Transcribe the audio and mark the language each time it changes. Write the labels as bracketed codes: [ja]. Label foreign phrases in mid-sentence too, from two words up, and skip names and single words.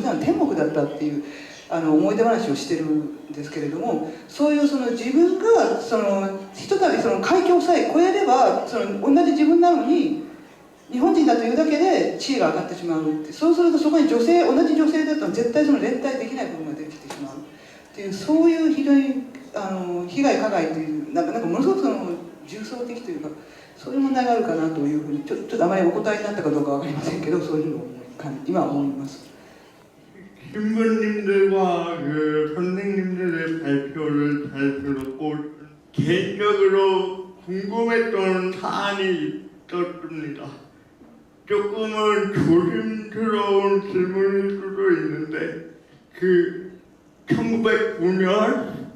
[ja] 鮮は天国だったっていう思い出話をしてるんですけれどもそういう自分がひとたび海峡さえ越えれば同じ自分なのに日本人だというだけで地位が上がってしまうってそうするとそこに同じ女性だと絶対連帯できない部分が出てきてしまうっていうそういう非常に被害加害というものすごく重層的というかそういう問題があるかなというふうにちょっとあまりお答えになったかどうかわかりませんけどそういうのを今思います。 [ko] 신부님들과 그 선생님들의 발표를 잘 들었고 개인적으로 궁금했던 사안이 있었습니다. 조금은 조심스러운 질문일 수도 있는데 1909년